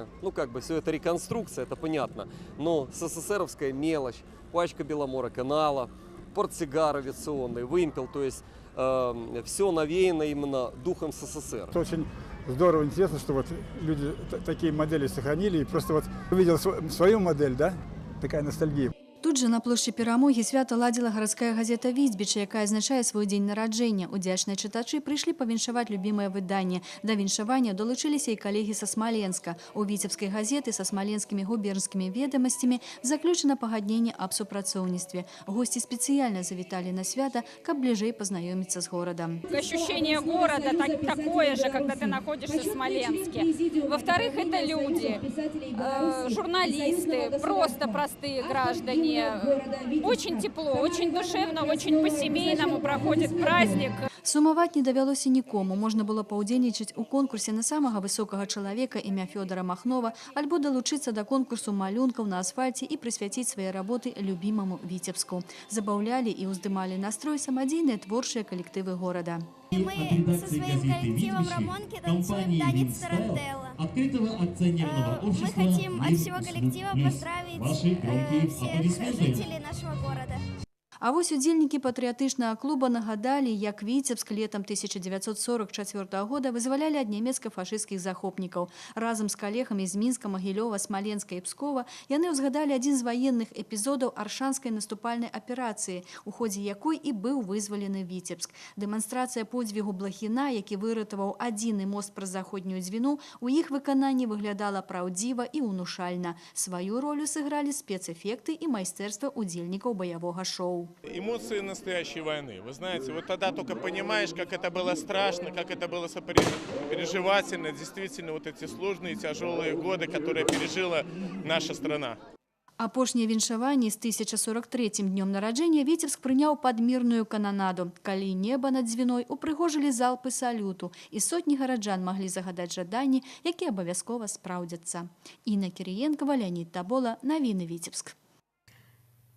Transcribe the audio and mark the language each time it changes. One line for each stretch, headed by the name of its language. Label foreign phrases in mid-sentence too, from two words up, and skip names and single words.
Russian: Ну, как бы все это реконструкция, это понятно. Но СССРовская мелочь, пачка Беломора канала, портсигар авиационный, вымпел, то есть все навеяно именно духом СССР. Это очень здорово, интересно, что вот люди такие модели сохранили. И просто вот увидел свою модель, да, такая ностальгия.
Belarusian: Тут же на площі Перамоги свята ладила гарадская газета «Віцбіча», якая азначае свой дзень нараджэння. Удзячныя чытачы прыйшлі павіншаваць любімае выданне. Да віншавання долучыліся і калегі са Смаленска. У віцебскай газеты са смаленскімі губернскімі ведамасцямі заключана пагадненне аб супрацоўніцтве. Госці спецыяльна завіталі на свята, каб бліжэй пазнаёміцца з горадом.
Russian: Ощущение города такое же, когда ты находишься в Смоленске. Во-вторых, это люди, журналисты, просто простые граждане. Очень тепло, очень душевно, очень по-семейному проходит праздник.
Belarusian: Сумаваць не давялося нікому. Можна было паўдзельнічаць у конкурсе на самага высокага чалавека імя Фёдора Махнова, альбо далучыцца да конкурсу малюнкаў на асфальце і прысвяціць свае работы любімаму Віцебску. Забаўлялі і ўздымалі настрой самадзейныя творчыя калектывы горада.
Russian: Мы со своим коллективом Рамонки танцуем танец Тарантелла. Мы хотим от всего коллектива поздравить всех жителей нашего города.
Belarusian: А вось удзельнікі патрыятычнага клуба нагадалі, як Віцебск летам 1944 года вызвалялі ад нямецка-фашысцкіх захопнікаў. Разам з калегамі з Мінска, Магілёва, Смаленска і Пскова яны ўзгадалі адзін з ваенных эпізодаў аршанскай наступальнай аперацыі, у ходзе якой і быў вызвалены Віцебск. Дэманстрацыя подзвігу Блахіна, які выратаваў адзіны мост праз заходнюю дзвіну, у іх выкананні выглядала праўдзіва і ўнушальна. Сваю ролю сыгралі спецэфекты і майстэрства удзельнікаў баявога шоу.
Russian: Эмоции настоящей войны. Вы знаете, вот тогда только понимаешь, как это было страшно, как это было переживательно. Действительно, вот эти сложные, тяжелые годы, которые пережила наша страна.
Belarusian: Апошняе віншаванне з 1043-м днём нараджэння Віцебск прыняў падмірную кананаду. Калі неба над дзвіной упрыгожылі залпы салюту, і сотні гараджан маглі загадаць жаданні, якія абавязкова спраўдзяцца. Інна Кірыенкава, Леонид Табола, навіны Віцебск.